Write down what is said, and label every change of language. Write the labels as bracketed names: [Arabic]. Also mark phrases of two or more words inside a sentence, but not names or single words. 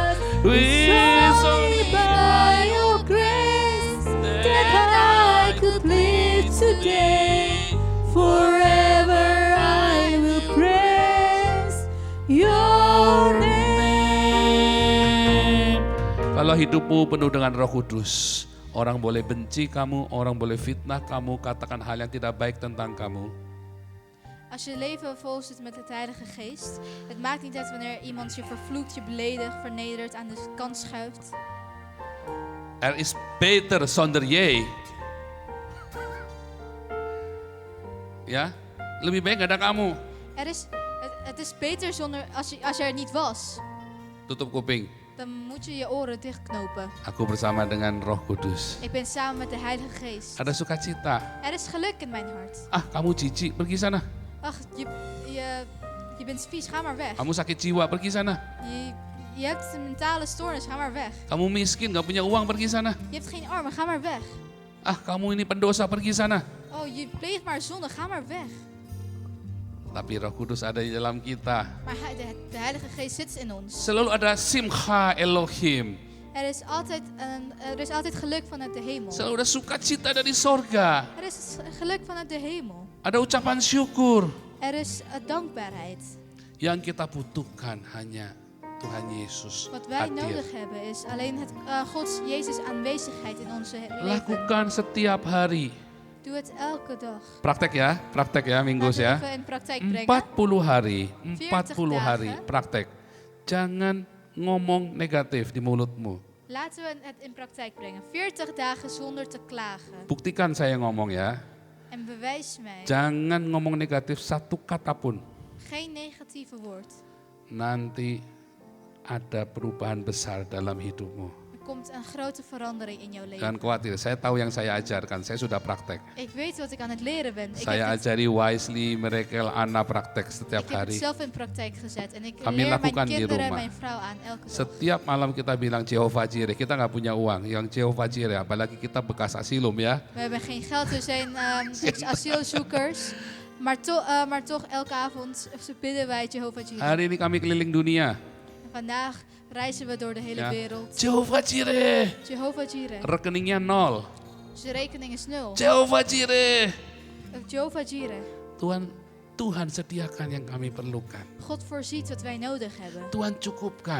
[English] It's only by your grace that I could live today. Forever I will praise your name. [Indonesian] Kalau hidupmu penuh dengan Roh Kudus, orang boleh benci kamu, orang boleh fitnah kamu, katakan hal yang tidak baik tentang kamu. [Dutch] Als je leven vol zit met het Heilige Geest, het maakt niet uit wanneer iemand je vervloekt, je beledigt, vernedert, aan de kant schuift. Er is beter zonder jij. Ja, [Indonesian] lebih baik gak ada kamu. [Dutch] Het is beter zonder, als je er niet was. [Indonesian] Tutup kuping. [Dutch] Dan moet je je oren dichtknopen. [Indonesian] Aku bersama dengan Roh Kudus. [Dutch] Ik ben samen met de Heilige Geest. [Indonesian] Ada sukacita. [Dutch] Er is geluk in mijn hart. [Indonesian] Ah, kamu cici, pergi sana. [Dutch] Ach, je bent vies, ga maar weg. [Indonesian] Kamu sakit jiwa, pergi sana. [Dutch] Je hebt een mentale stoornis, ga maar weg. [Indonesian] Kamu miskin, gak punya uang, pergi sana. [Dutch] Je hebt geen armen, ga maar weg. [Indonesian] Ah, kamu ini pendosa, pergi sana. [Dutch] Oh, je pleegt maar zonde, ga maar weg. [Indonesian] Tapi Roh Kudus ada di dalam kita. [Dutch] Maar de Heilige Geest zit in ons. [Indonesian] Selalu ada [Hebrew] simcha Elohim. [Dutch] Er is altijd geluk vanuit de hemel. [Indonesian] Selalu ada sukacita dari sorga. [Dutch] Er is geluk vanuit de hemel. [Indonesian] Ada ucapan syukur. [Dutch] Er is dankbaarheid. [Indonesian] Yang kita butuhkan hanya Tuhan Yesus [Dutch] Wat wij [Indonesian] hadir. [Dutch] nodig hebben is alleen Gods Jezus aanwezigheid in onze leven. [Indonesian] Lakukan setiap hari. [Dutch] Doe het elke dag. [Indonesian] Praktek ya Minggus [Dutch] Laten we [Indonesian] ya. [Dutch] even in praktijk brengen. [Indonesian] 40 hari, 40 40 hari [Dutch] dagen. [Indonesian] praktek. Jangan ngomong negatif di mulutmu. [Dutch] Laten we het in praktijk brengen. 40 dagen zonder te klagen. [Indonesian] Buktikan saya ngomong ya. [Dutch] En bewijs mij. [Indonesian] Jangan ngomong negatif satu kata pun. [Dutch] Geen negatieve woord. [Indonesian] Nanti ada perubahan besar dalam hidupmu. [Dutch] Er komt een grote verandering in jouw leven. [Indonesian] Jangan khawatir, saya tahu yang saya ajarkan, saya sudah praktek. [Dutch] Ik weet wat ik aan het leren ben. [Indonesian] Saya ajari Wisely, Miracle, Anna praktek setiap [Dutch] Ik heb het [Indonesian] hari. [Dutch] zelf in praktijk gezet en ik [Indonesian] Kami [Dutch] leer mijn [Indonesian] lakukan di [Dutch] kinderen en [Indonesian] rumah. [Dutch] mijn vrouw aan elke dag. [Indonesian] Setiap malam kita bilang Jehovah Jireh, kita nggak punya uang, yang Jehovah Jireh, apalagi kita bekas asilum ya. [Dutch] We hebben geen geld, we zijn asielzoekers. Maar toch elke avond bidden wij Jehovah Jireh. [Indonesian] Hari ini kami keliling dunia. [Dutch] En vandaag reizen we door de hele [Indonesian] Ya. [Dutch] wereld. [Indonesian] Jehovah Jireh, Jehovah Jireh. rekeningnya 0. [Dutch] Dus de rekening is 0. [Indonesian] Jehovah Jireh, Jehovah Jireh. Tuhan sediakan yang kami perlukan. [Dutch] God voorziet wat wij nodig hebben. [Indonesian] Tuhan cukupkan.